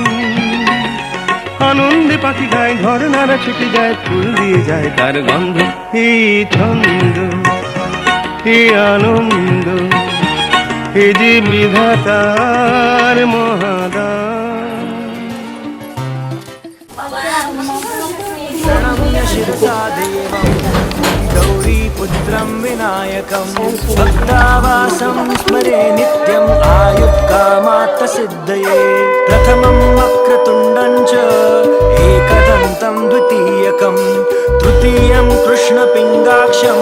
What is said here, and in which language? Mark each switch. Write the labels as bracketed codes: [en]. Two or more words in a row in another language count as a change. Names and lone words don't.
[bn] আনন্দে পাখি গায়, ঝর্ণারা ছুটে যায়, ফুল দিয়ে যায় তার গন্ধ। এই ছন্দ, এই আনন্দ, এই যে বিধাতার মহাদান। [sa] प्रणम्य शिरसा देवं गौरीपुत्रं विनायकं भक्तावासं स्मरे नित्यम् आयुक्कामार्थसिद्धये। प्रथमं वक्रतुण्डं च एकदन्तं द्वितीयकं, तृतीयं कृष्णपिङ्गाक्षं